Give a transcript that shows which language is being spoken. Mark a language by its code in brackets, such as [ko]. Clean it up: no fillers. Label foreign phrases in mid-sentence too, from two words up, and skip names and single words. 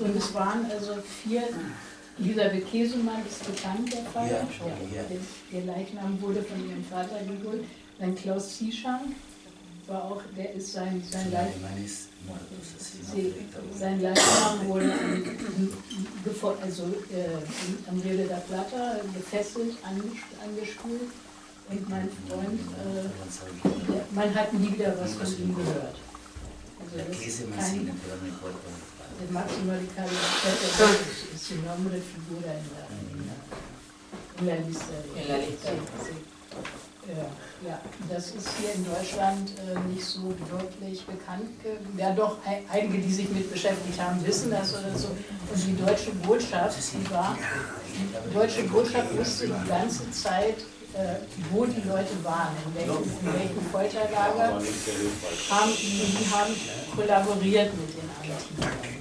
[de] Und es waren also 4, Elisabeth Käsemann ist bekannt, der Fall. Ja. Der Leichnam wurde von ihrem Vater geholt. Dann Klaus Zieschank war auch, der ist sein Leichnam wurde am Rio de la Plata gefesselt, angespült. Und mein Freund, man hat nie wieder was von ihm gehört. Also das ist Máximo Ricardo ist die [es] Nombre Figura in la lista. [de] Ja, das ist hier in Deutschland nicht so wirklich bekannt. Ja, doch, einige, die sich mit beschäftigt haben, wissen das oder so. Und die deutsche Botschaft, wusste die ganze Zeit, wo die Leute waren, in welchen Folterlager, die haben kollaboriert mit den Argentiniern.